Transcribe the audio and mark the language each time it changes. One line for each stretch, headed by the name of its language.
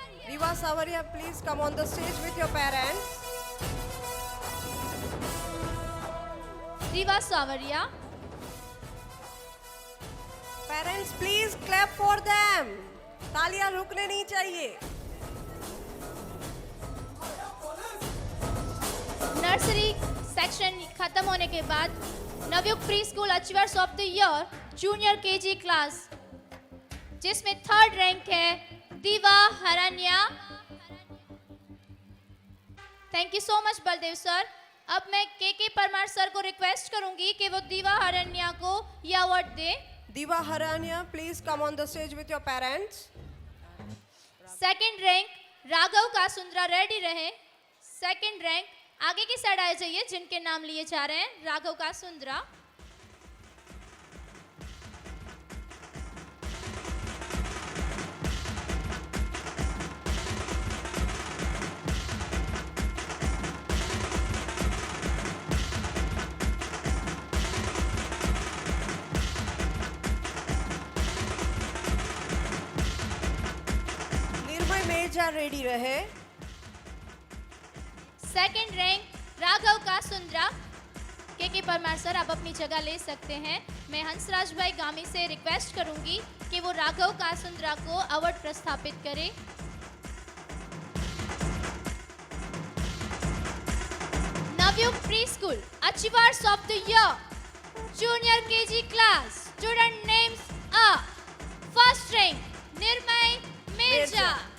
English: Riva Savaria, please come on the stage with your parents.
Hindi: Rewa सावरिया.
English: Parents, please clap for them.
Hindi: तालियां रुकने नहीं चाहिए. नर्सरी सेक्शन खत्म होने के बाद Navyug pre school achievers of the year junior KG class, जिसमें थर्ड रैंक है दीवा हरण्या. Thank you so much Baldev sir. अब मैं के परमार सर को रिक्वेस्ट करूंगी कि वो दीवा हरण्या को ये award दे.
English: Diva Haranya, please come on the stage with your parents.
Hindi: Second rank Raghav कासुंद्रा ready रहे. सेकंड रैंक आगे की साइड आ जाइए जिनके नाम लिए जा रहे हैं. राघव कासुंद्रा. निर्मय मेजा रेडी रहे. Second rank Raghav कासुंद्रा. के परमार सर आप अपनी जगह ले सकते हैं. मैं हंसराज भाई गामी से रिक्वेस्ट करूंगी कि वो राघव कासुंद्रा को अवार्ड प्रस्थापित करें.
English: Navyug pre school achievers of the year Junior KG class. Student names are first rank Nirmay Mirza.